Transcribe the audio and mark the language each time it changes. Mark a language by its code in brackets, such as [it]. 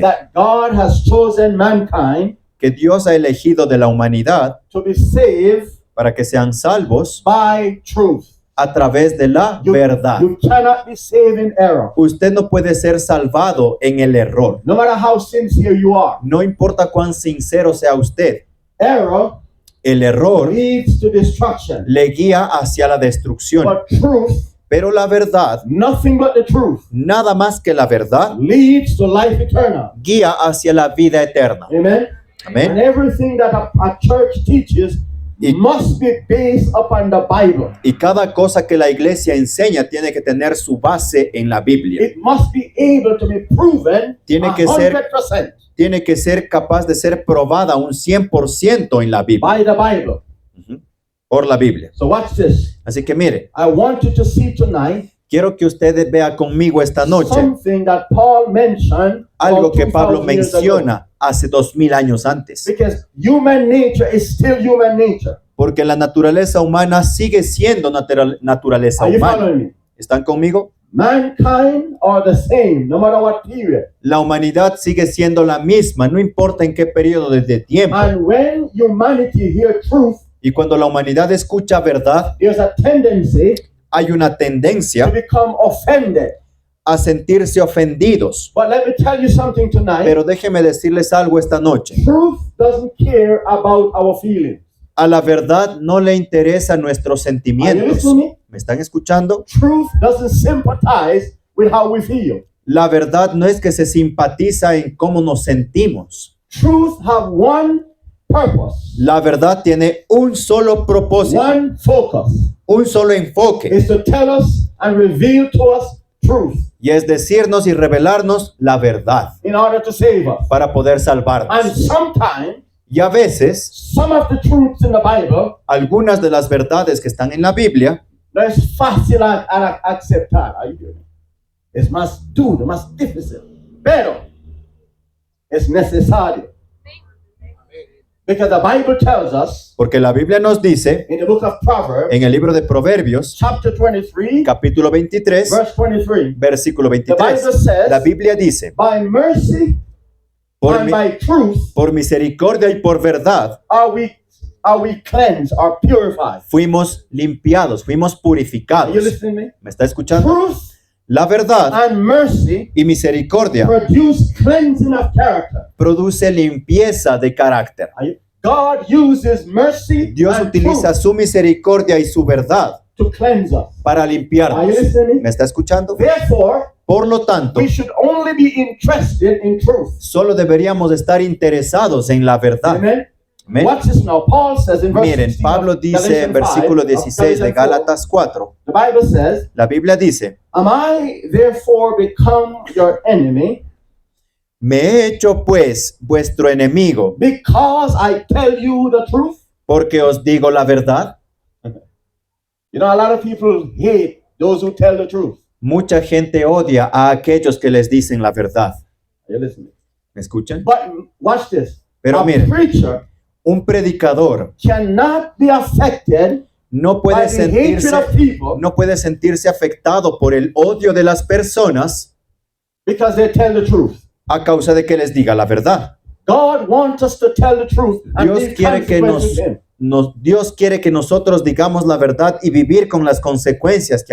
[en] that God has chosen mankind [es] que Dios ha elegido de la humanidad [en] to be saved [es] para que sean salvos [en] by truth. [es] a través de la verdad. [en] You cannot be saved in error. [es] Usted no puede ser salvado en el error. [en] No matter how sincere you are. [es] No importa cuán sincero sea usted, [en] Error [es] el error [en] leads to destruction. [es] le guía hacia la destrucción. [en] But truth, [es] Pero la verdad, [en] nothing but the truth, [es] nada más que la verdad, [en] leads to life eternal. [es] guía hacia la vida eterna. [en] Amen. And [es] Amén. [en] everything that a church teaches [es] Y- [en] must be based upon the Bible. [es] Y cada cosa que la iglesia enseña tiene que tener su base en la Biblia. [en] It must be able to be proven [es] Tiene que ser- [en] 100% [es] Tiene que ser capaz de ser probada un 100% en la Biblia. [en] by the Bible. [es] Ujú. Por la Biblia. [en] So watch this. [es] Así que mire, [en] I want you to see tonight [es] quiero que ustedes vean conmigo esta noche [en] something that Paul mentioned [es] algo [en] about [es] que Pablo [en] 2000 years ago. [es] menciona hace 2000 años antes. [en] Because human nature is still human nature. [es] Porque la naturaleza humana sigue siendo naturaleza [en] Are you [es] humana. [en] following me? [es] ¿Están conmigo? [en] Mankind are the same, no matter what period. [es] La humanidad sigue siendo la misma, no importa en qué periodo de tiempo. [en] And when humanity hear truth, [es] Y cuando la humanidad escucha verdad, [en] there's a tendency [es] hay una [en] to [es] tendencia [en] become offended. [es] a sentirse ofendidos. [en] But let me tell you something tonight. [es] Pero déjenme decirles algo esta noche. [en] Truth doesn't care about our feelings. [es] A la verdad no le interesan nuestros [en] Are you [es] sentimientos. [en] listening to me? [es] ¿Me están escuchando? [en] Truth doesn't sympathize with how we feel. [es] La verdad no es que se simpatiza en cómo nos sentimos. [en] Truth have one purpose, [es] La verdad tiene un solo propósito, [en] one focus. [es] un solo enfoque, [en] Is to tell us and reveal to us truth [es] y es decirnos y revelarnos la verdad [en] in order to save us. [es] para poder [en] And [es] salvarnos. [en] sometimes [es] Y a veces, [en] some of the truths in the Bible [es] algunas de las verdades que están en la Biblia no es fácil a aceptar. [en] Are you hearing me? [es] Es más duro, más difícil, pero es necesario. [en] Because the Bible tells us [es] porque la Biblia nos dice [en] in the book of Proverbs, [es] en el libro de Proverbios, [en] chapter 23, [es] capítulo 23, [en] verse 23, [es] versículo [en] the Bible [es] 23. [en] says, [es] La Biblia dice, [en] by mercy [es] por, [en] and [es] mi- [en] by truth [es] por misericordia y por verdad [en] are we cleansed, are purified. [es] fuimos limpiados, fuimos [en] Are you [es] purificados. [en] listening to me? [es] ¿Me está escuchando? [en] Truth [es] La verdad [en] and mercy [es] y misericordia [en] produce cleansing of character. [es] produce limpieza de carácter. [en] God uses mercy [es] Dios [en] and [es] utiliza [en] truth [es] su misericordia y su verdad [en] to cleanse us. [es] para [en] Are you [es] limpiarnos. [en] listening? [es] ¿Me está escuchando? [en] Therefore, [es] Por lo tanto, [en] we should only be interested in truth. [es] solo deberíamos estar interesados en la verdad. [en] Amen. [es] Amén. [en] Watch this now. Paul says in verse [es] Miren, [en] 16 [es] Pablo [en] of [es] dice en [en] Galatians 5, [es] versículo [en] of [es] 16 de [en] Galatians 4, [es] Gálatas 4, [en] the Bible says, [es] la Biblia dice, [en] am I therefore become your enemy [es] Me he hecho pues vuestro enemigo [en] because I tell you the truth. [es] porque os digo la verdad. [en] You know, a lot of people hate those who tell the truth. [es] Mucha gente odia a aquellos que les dicen la verdad. [en] Are you listening? [es] ¿Me escuchan? [en] But watch this. [es] Pero [en] a [es] miren, [en] preacher [es] un predicador [en] cannot be affected [es] no [en] by [es] puede [en] the hatred [es] sentirse, [en] of people [es] no puede sentirse afectado por el odio de las personas [en] because they tell the truth. [es] a causa de que les diga la verdad. [en] God wants us to tell the truth and [es] Dios [en] be [es] quiere que [en] consequent with him. [es] Dios quiere que nosotros digamos la verdad y vivir con las consecuencias que